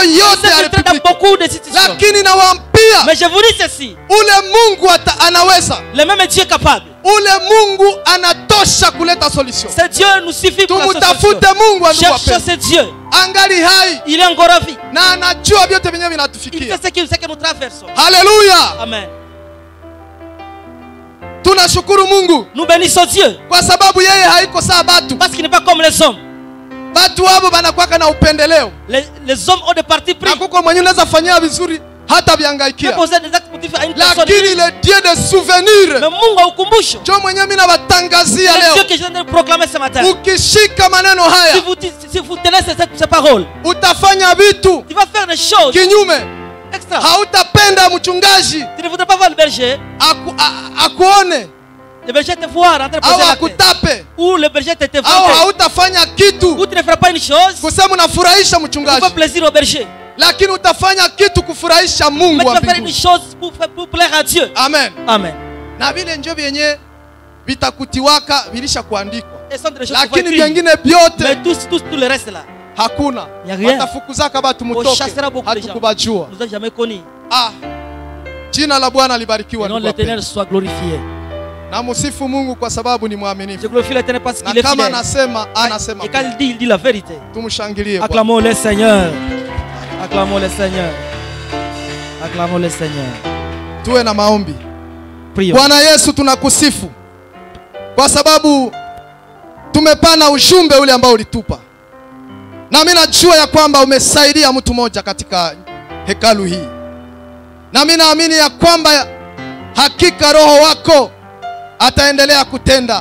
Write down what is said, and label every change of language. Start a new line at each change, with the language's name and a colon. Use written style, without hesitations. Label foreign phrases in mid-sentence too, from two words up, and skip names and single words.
French: Il
Swahili: yote
French: s'est
Swahili: ya
French: infiltré dans République. beaucoup d'institutions.
Swahili: Lakini nawaambia
French: Mais je vous dis ceci.
Swahili: ule Mungu anaweza.
French: Le même Dieu est capable.
Swahili: Ule Mungu anatosha kuleta solution.
French: Ce Dieu nous suffit pour la solution.
Swahili: Tumutafute Mungu ndugu
French: Cherchons
Swahili: wapendwa.
French: ce Dieu.
Swahili: Angali hai
French: Il est encore en vie.
Swahili: na anajua vyote vyenyewe
French: Il
Swahili: vinatufikia.
French: fait ce que nous traversons.
Swahili: Haleluya. Amen. Tunashukuru Mungu
French: Nous bénissons Dieu.
Swahili: kwa sababu yeye haiko saa batu.
French: Parce qu'il n'est pas comme les hommes.
Swahili: Batu wao banakuwa na upendeleo.
French: Les hommes ont des partis pris.
Swahili: Na kuko mwenye unaweza fanyia vizuri hata
French: Ils
Swahili: biangaikia.
French: poser des actes positifs à une personne. Lakini le Dieu de souvenir
Swahili: Mais Mungu wa ukumbusho. ndio mwenye mimi nabatangazia
French: C'est
Swahili: leo.
French: Dieu que je viens de proclamer ce matin.
Swahili: Ukishika maneno haya
French: Si vous tenez ces paroles,
Swahili: utafanya vitu
French: tu vas faire des choses
Swahili: kinyume.
French: extra.
Swahili: Hautapenda mchungaji
French: Tu ne voudrais pas voir le berger.
Swahili: akuone
French: Le berger te voir en train de au poser la tête.
Swahili: akutape
French: Ou le berger te au voit.
Swahili: hautafanya
French: Ou
Swahili: kitu
French: tu ne feras pas une chose
Swahili: kusema unafurahisha
French: pour
Swahili: mchungaji,
French: faire plaisir au berger.
Swahili: lakini utafanya kitu kufurahisha
French: Mais
Swahili: Mungu
French: tu
Swahili: wa
French: vas faire une
Swahili: mbinguni.
French: chose pour plaire à Dieu.
Swahili: Amen. Amen. Na vile ndio vyenye vitakutiwaka vilisha kuandikwa,
French: Et sont des choses
Swahili: lakini
French: qu'il faut écrire.
Swahili: vingine vyote
French: Mais tout le reste là,
Swahili: hakuna.
French: Y a rien.
Swahili: Watafukuzaka batu
French: on
Swahili: mutoke,
French: chassera beaucoup de gens.
Swahili: hatukubajua.
French: Nous n'avons jamais connu.
Swahili: Ah, jina la Bwana libarikiwa.
French: Que le nom de
Swahili: ndugu
French: l'Éternel
Swahili: wapendwa.
French: soit glorifié.
Swahili: Na musifu Mungu kwa sababu ni
French: Je
Swahili: mwaminifu,
French: glorifie l'Éternel parce
Swahili: na
French: qu'il est
Swahili: kama
French: fidèle.
Swahili: anasema
French: Et quand il dit la vérité.
Swahili: tumshangilie Bwana.
French: Acclamons le Seigneur. Acclamons le Seigneur. Acclamons le Seigneur.
Swahili: Tuwe na maombi.
French: Prions.
Swahili: Bwana Yesu, tunakusifu kwa sababu tumepana ujumbe ule ambao ulitupa, na mimi najua ya kwamba umesaidia mtu mmoja katika hekalu hii, na mimi naamini ya kwamba hakika Roho wako ataendelea kutenda.